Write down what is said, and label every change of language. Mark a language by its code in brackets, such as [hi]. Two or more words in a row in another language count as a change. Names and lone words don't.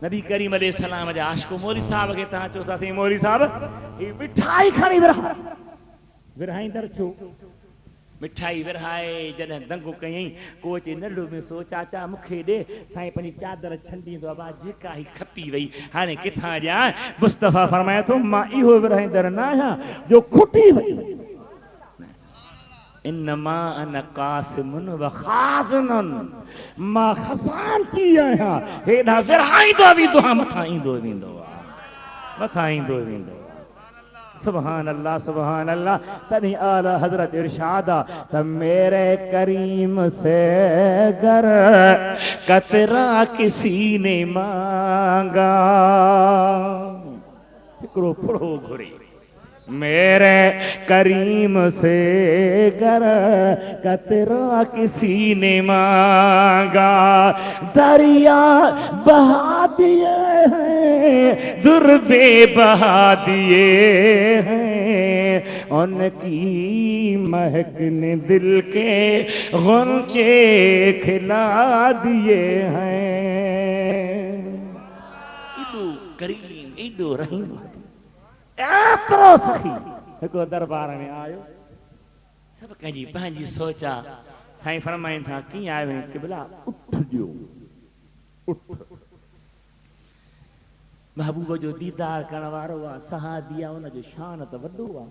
[sd] नबी करीम अलैहिस्सलाम जा आशिक़ो मौली साहब खे तव्हां चओ था साईं मौली साहब ही मिठाई खणी विरहा, विरहाईंदड़ छो? मिठाई विरहाए जॾहिं दंगो कयईं, को चई नंढो में सो चाचा मूंखे ॾे, साईं पंहिंजी चादर छंडींदो आहे, जेका ही खपी वई, हाणे किथां ॾियां? मुस्तफ़ा फरमाए थो, मां इहो विरहाईंदड़ न आहियां जो खुटी वई। [ar] إنما أن قاسمٌ وخازنٌ, [sd] मां ख़ज़ानची आहियां, हेॾां विरहाईंदो वेंदो आहे, मथां ईंदो वेंदो आहे, मथां ईंदो वेंदो। [ar] سبحان الله، سبحان الله. [ur] تبھی اعلیٰ حضرت ارشادا، تب میرے کریم سے گر قطرہ کسی نے مانگا, [sd] हिकिड़ो फुड़ो घुरे, [ur] میرے کریم سے گر قطرہ کسی نے مانگا، دریا بہا دیے ہیں، دردے بہا دیے ہیں، انکی مہک نے دل کے غنچے کھلا دیے ہیں. [sd] इदो करीम, इदो रहीम, एतिरो सखी हिकिड़ो दरबार में आयो, सभु कंहिंजी पंहिंजी सोचा। साईं फरमाइनि था, कीअं आयो आहीं? क़िबला उठ जो, उठ। महबूब जो दीदार करण वारो आहे, सहाबी आहे, उनजो शान त वॾो आहे।